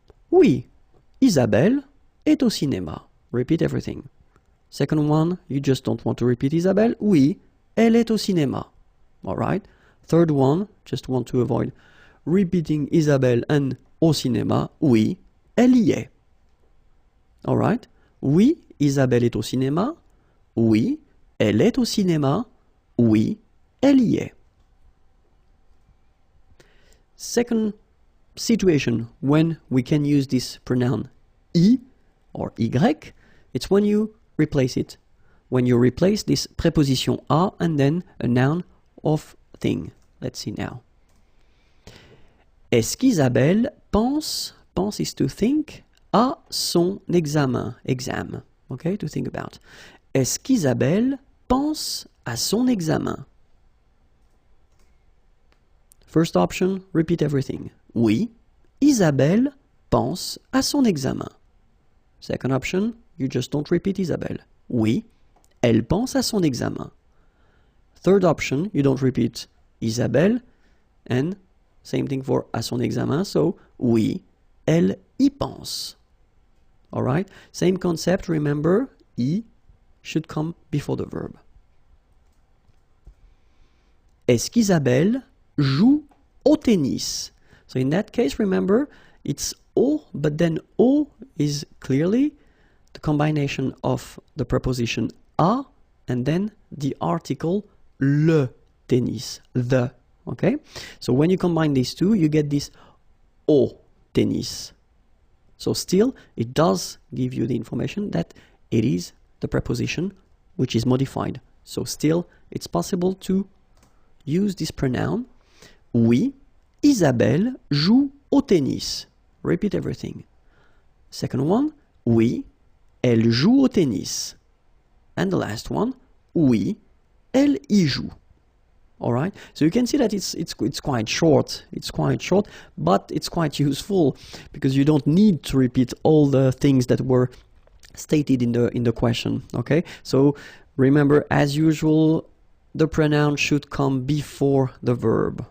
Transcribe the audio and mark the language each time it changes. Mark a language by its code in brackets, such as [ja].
[fr] Oui, Isabelle est au cinéma. [en] Repeat everything. Second one, you just don't want to repeat Isabelle. [fr] Oui, elle est au cinéma. [en] All right? Third one, just want to avoid repeating Isabelle and au cinéma. [fr] Oui, elle y est. [en] All right? [fr] Oui, Isabelle est au cinéma. Oui, elle est au cinéma. Oui, elle y est. [en] Second situation when we can use this pronoun I or Y, it's when you replace it. When you replace this preposition a and then a noun of thing. Let's see now. [fr] Est-ce qu'Isabelle pense [en] is to think, [fr] à son examen, [en] exam, okay, to think about. [fr] Est-ce qu'Isabelle pense à son examen? [en] First option, repeat everything. [fr] Oui, Isabelle pense à son examen. [en] Second option, you just don't repeat Isabelle. [fr] Oui, elle pense à son examen. [en] Third option, you don't repeat Isabelle, and same thing for à son examen, so [fr] oui, elle y pense. [en] All right? Same concept, remember, I should come before the verb. [fr] Est-ce qu'Isabelle joue au tennis? [en] So in that case, remember, it's O, but then O is clearly the combination of the preposition a and then the article le tennis, the, okay? So when you combine these two, you get this au tennis. So still, it does give you the information that it is the preposition which is modified. So still, it's possible to use this pronoun. [fr] Oui, Isabelle joue au tennis. [en] Repeat everything. Second one, [fr] oui, elle joue au tennis. [en] And the last one, [fr] oui, elle y joue. [en] All right, so you can see that it's quite short. It's quite short, but it's quite useful because you don't need to repeat all the things that were stated in the question. Okay, so remember, as usual, the pronoun should come before the verb.